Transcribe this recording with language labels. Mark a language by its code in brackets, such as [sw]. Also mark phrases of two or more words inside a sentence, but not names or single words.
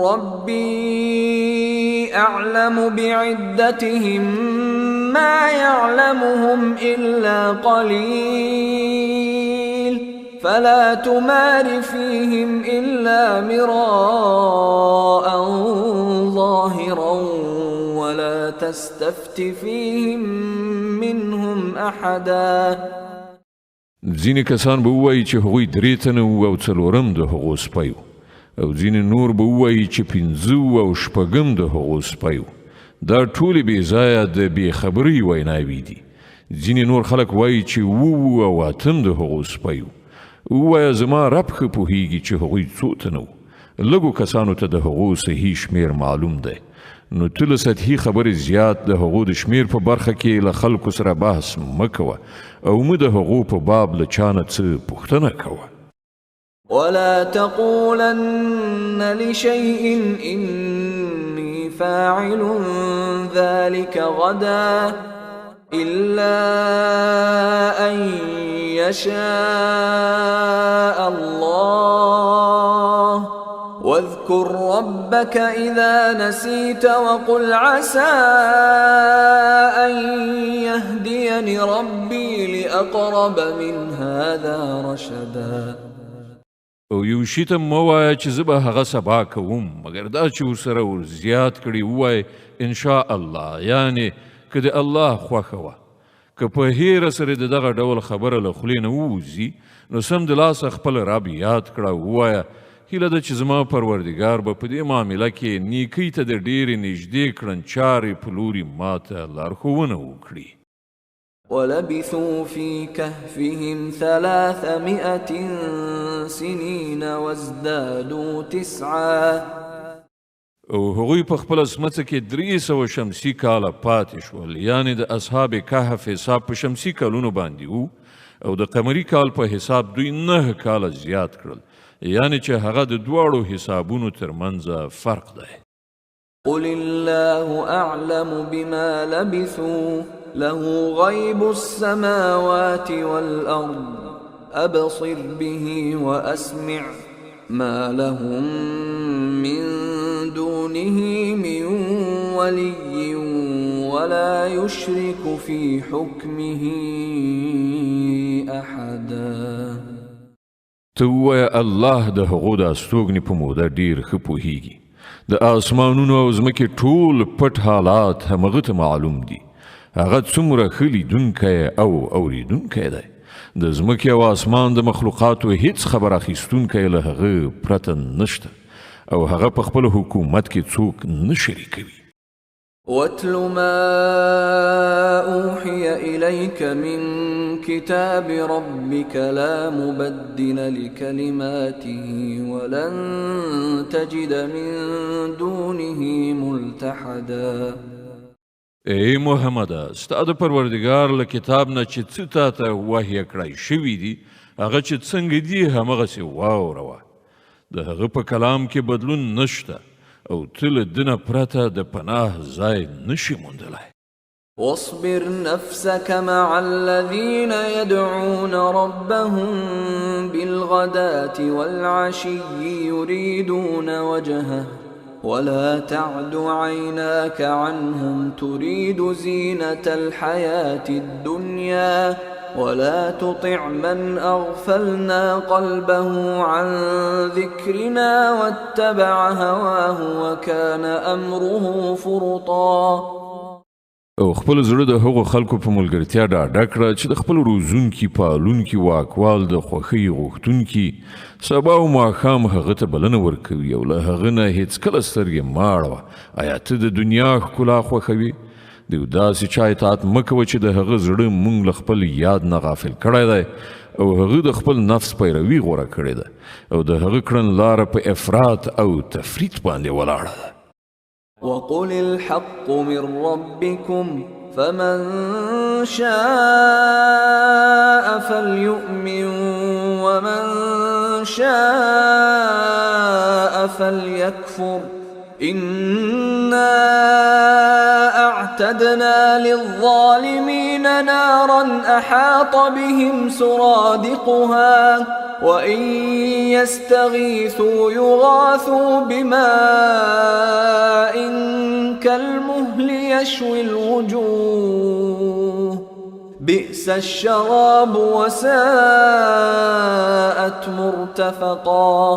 [ar] ربي أعلم بعدتهم ما يعلمهم إلا قليل فلا تمار فيهم إلا مراء ظاهرا ولا تستفت فيهم منهم أحدا. [ps] ځینې کسان به ووایي چې هغوی 3 تنه وو او 4 د هغو سپی وو او ځینې نور به ووایي چې 5 او 6 د هغو سپی وو. دا ټولې بې ځایه د بې خبرۍ ویناوې دي. ځینې نور خلک وایي چې 7 او 8 د هغو سپی وو. ووایه زما رب ښه پوهیږي چې هغوی څو تنه وو. لږو کسانو ته د هغو صحیح شمیر معلوم دی. نو ته له سطحي خبرې زیات د هغو د شمیر په برخه کې له خلکو سره بحث مه کوه او مه د هغو په باب له چا نه څه پوښتنه کوه. [ar] ولا تقولن لشيء إني فاعل ذلك غدا إلا أن يشاء الله واذكر ربك إذا نسيت وقل عسى أن يهديني ربي لأقرب من هذا رشدا. [ps] او یو شي ته مه وایه چې زه به هغه سبا کوم، مګر دا چې ورسره ور زیات کړي ووایه [ar] انشاء الله، [ps] یعنې که د الله خوښه وه. که په هیره سره د دغه ډول خبره له خولې نه ووځي نو سمدلاسه خپل رب یاد کړه او ووایه هیله ده چې زما پروردګار به په دې معامله کې نیکۍ ته د ډېرې نږدې کړنچارې په لوري ماته لارښوونه وکړي. [ar] ولبثوا في كهفهم 300 سنين وازدادوا 9. [ps] او هغوی په خپل سمڅه کې 300 شمسي کاله پاتې شول، یعنې د اصحاب کهف حساب په شمسي کالونو باندې وو او د قمري کال په حساب دوی 9 کاله زیات کړل، یعنې چې هغه د دواړو حسابونو ترمنځ فرق دی. [ar] قل الله أعلم بما لبثوا له غيب السماوات والأرض أبصر به وأسمع ما لهم من دونه من ولي ولا يشرك في حكمه أحدا. [ps] ته ووایه الله د هغو د استوګنې په موده ډېر ښه پوهیږي، د آسمانونو او ځمکې ټول پټ حالات همغه ته معلوم دي. هغه څومره ښه لیدونکی او اوریدونکی دی. د ځمکې او آسمان د مخلوقاتو هیڅ خبر اخیستونکی له هغه پرته نشته او هغه په خپل حکومت کې څوک نه شریکوي. [ar] واتل ما أوحي إليك من كتاب ربك لا مبدل لكلماته ولن تجد من دونه ملتحدا. [ps] ای محمد، ستا د پروردګار له کتاب نه چې څه تا ته وحی کړی شوي دي هغه چې څنګه دي همغسې واوروه. د هغه په کلام کې بدلون نشته او ته له ده نه پرته د پناه ځای نشي موندلی. [ar] واصبر نفسك مع الذين يدعون ربهم بالغداة والعشي يريدون وجهه ولا تعد عيناك عنهم تريد زينة الحياة الدنيا ولا تطع من أغفلنا قلبه عن ذكرنا واتبع هواه وكان أمره فرطا. [ps] او خپل زړه د هغو خلکو په ملګرتیا ډاډه کړه چې د خپل روزونکي پالونکي واکوال د خوښۍ غوښتونکي سبا او ماښام هغه ته بلنه ورکوي او له هغه نه هېڅکله سترګې مه اړوه. آیا ته د دنیا ښکلا خوښوي؟ د یو داسې چا اطاعت مه کوه چې د هغه زړه موږ له خپل یاد نه غافل کړی دی او هغه د خپل نفس پیروي غوره کړې ده او د هغه کړنلاره په افراط او تفریط باندې ولاړه ده. [ar] وقل الحق من ربكم فمن شاء فليؤمن ومن شاء فليكفر إنا أعتدنا للظالمين نارا أحاط بهم سرادقها وإن يستغيثوا يغاثوا بماء كالمهل يشوي الوجوه بئس الشراب وساءت مرتفقا.